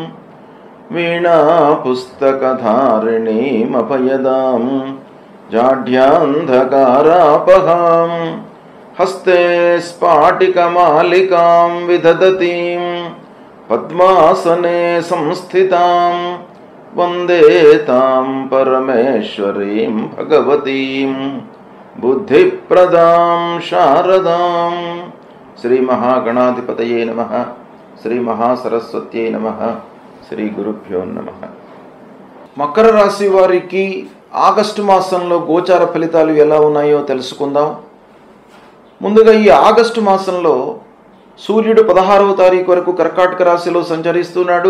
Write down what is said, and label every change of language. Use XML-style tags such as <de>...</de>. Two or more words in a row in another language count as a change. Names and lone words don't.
<sa>वीणापुस्तकधारिणीमभयदां जाढ्यान्धकारापहां हस्ते स्फाटिकमालिकां विदधतीं पद्मासने संस्थितां वन्दे तां परमेश्वरीं भगवतीं बुद्धिप्रदां शारदां। श्री महागणाधिपतये नमः। श्री महासरस्वत्यै नमः। శ్రీ గురుభ్యో నమః.</sa> <te>మకర రాశి వారికి ఆగస్టు మాసంలో గోచార ఫలితాలు ఎలా ఉన్నాయో తెలుసుకుందాం. ముందుగా ఈ ఆగస్టు మాసంలో సూర్యుడు 16వ తారీఖు వరకు కర్కాటక రాశిలో సంచరిస్తున్నాడు.</te>